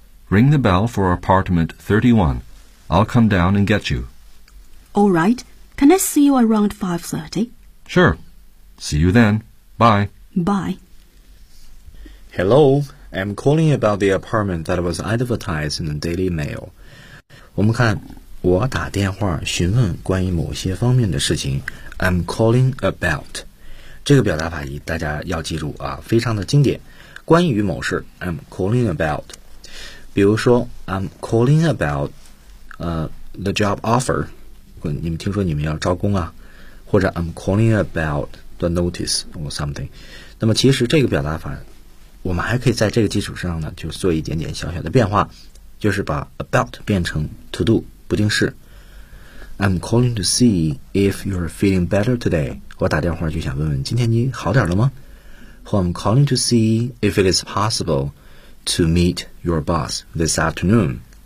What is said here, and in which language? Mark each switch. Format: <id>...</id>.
<en>Ring the bell for apartment 31. I'll come down and get you. All right. Can I see you around 5:30? Sure. See you then. Bye. Bye. Hello. I'm calling about the apartment that was advertised in the Daily Mail.</en> <zh>我们看，我打电话询问关于某些方面的事情。</zh> <en>I'm calling about.</en> <zh>这个表达法语大家要记住啊，非常的经典。关于某事</zh> <en>，I'm calling about.</en> <zh>比如说</zh> <en>，I'm calling about, the job offer.</en> <zh>你们听说你们要招工啊？或者</zh> <en>I'm calling about the notice or something.</en> <zh>那么其实这个表达法，我们还可以在这个基础上呢，就做一点点小小的变化，就是把 about 变成 to do 不定式。</zh> <en>I'm calling to see if you're feeling better today.</en> <zh>我打电话就想问问今天你好点了吗？</zh> <en>Or I'm calling to see if it is possible to meet your boss this afternoon.</en>